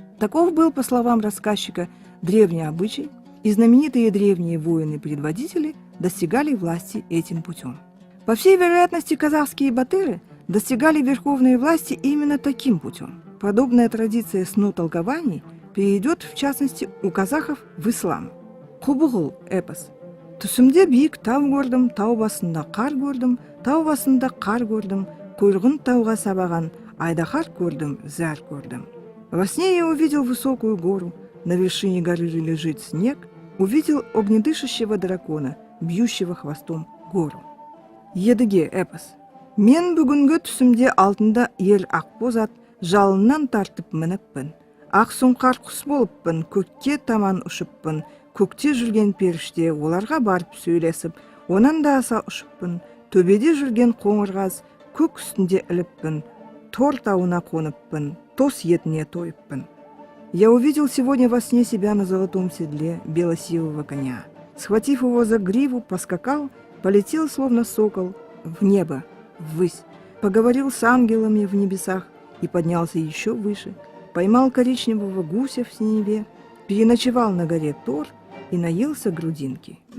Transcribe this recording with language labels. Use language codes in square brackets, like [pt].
[ru] Таков был, по словам рассказчика, древний обычай, и знаменитые древние воины-предводители достигали власти этим путем. По всей вероятности, казахские батыры достигали верховной власти именно таким путем. Подобная традиция снотолкований перейдет, в частности, у казахов в ислам. Кубугул эпос. [kk] Түсімде биік тау көрдім, тау басында қар көрдім, тау басында қар көрдім, құйрығын тауға сабаған, айдаһар көрдім, зәр көрдім. [ru] Во сне я увидел высокую гору, на вершине горы лежит снег, увидел огнедышащего дракона, бьющего хвостом гору. [kk] Едіге эпос. Мен бүгінгі түсімде алтында ер ақбоз ат жалынан тартып мініппін. Ақ сұңқар құс болыппын, көкке таман ұшыппын, көкте жүрген періште оларға барып сөйлесіп, онан да аса ұшыппын, төбеде жүрген қоңырғаз көк үстінде іліппін, Тор тауына қоныппын, тос етіне тойыппын. [ru] Я увидел сегодня во сне себя на золотом седле белосивого коня. Схватив его за гриву, поскакал, полетел, словно сокол, в небо, ввысь, поговорил с ангелами в небесах и поднялся еще выше, поймал коричневого гуся в синеве, переночевал на горе Тор и наелся грудинки.